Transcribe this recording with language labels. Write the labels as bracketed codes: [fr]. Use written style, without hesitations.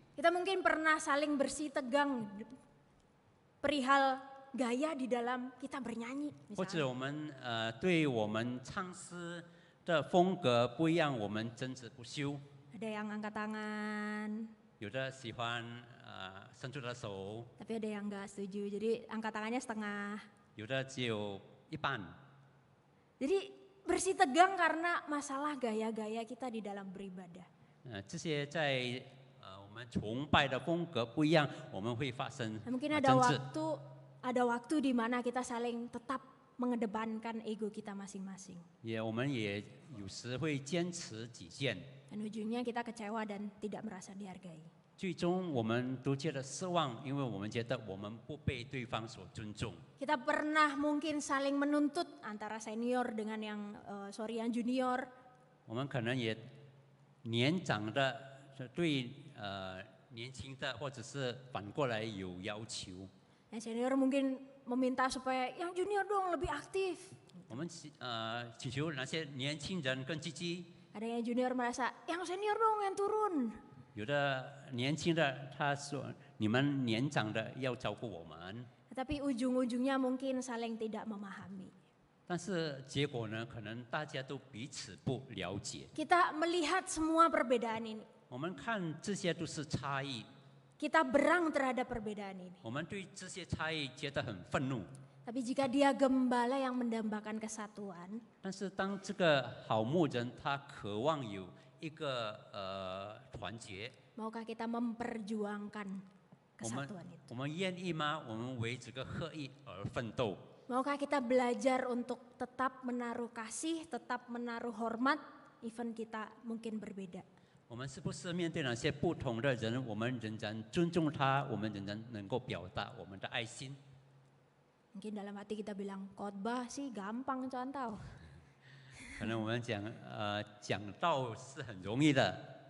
[id] Kita mungkin pernah saling bersih tegang perihal gaya di dalam kita bernyanyi. [zh] 或者 [id] Misalnya. [zh] 我们对我们唱诗的风格不一样，我们争执不休。 [id] Ada yang angkat tangan, [zh] 有的喜欢伸出的手， [id] tapi ada yang nggak setuju. Jadi angkat tangannya setengah. [zh] 有的只有一半。 [id] Jadi bersih tegang karena masalah gaya-gaya kita di dalam beribadah. [zh] 这些在我们崇拜的风格不一样，我们会发生 [id] Mungkin ada [zh] 争执。 [id] waktu di mana kita saling tetap mengedepankan ego kita masing-masing. [zh] 我们也有时会坚持己见， [id] Dan ujungnya kita kecewa dan tidak merasa dihargai. [zh] 最终我们都觉得失望，因为我们觉得我们不被对方所尊重。 [id] Kita pernah mungkin saling menuntut antara senior dengan yang junior. [zh] 我们可能也年长的对年轻的，或者是反过来有要求。 [id] Yang senior mungkin meminta supaya yang junior dong lebih aktif. [zh] 我们祈求那些年轻人更积极， [id] Ada yang junior merasa yang senior dong yang turun. [zh] 有的年轻的他说你们年长的要照顾我们， [id] Tapi ujung-ujungnya mungkin saling tidak memahami. [zh] 但是结果呢，可能大家都彼此不了解。 [id] Kita melihat semua perbedaan ini. [zh] 我们看这些都是差异， [id] Kita berang terhadap perbedaan ini. [zh] 我们对这些差异觉得很愤怒。 [id] Tapi jika dia gembala yang mendambakan kesatuan, [zh] 但是当这个好牧人他渴望有一个团结， [id] maukah kita memperjuangkan [zh] 我们 [id] kesatuan itu? [zh] 我们愿意吗？我们为这个合一而奋斗。 [id] Maukah kita belajar untuk tetap menaruh kasih, tetap menaruh hormat, even kita mungkin berbeda? [zh] 我们是不是面对那些不同的人，我们仍然尊重他，我们仍然能够表达我们的爱心？ [id] Mungkin dalam hati kita bilang, khotbah sih gampang contoh. [zh] 可能我们讲道是很容易的，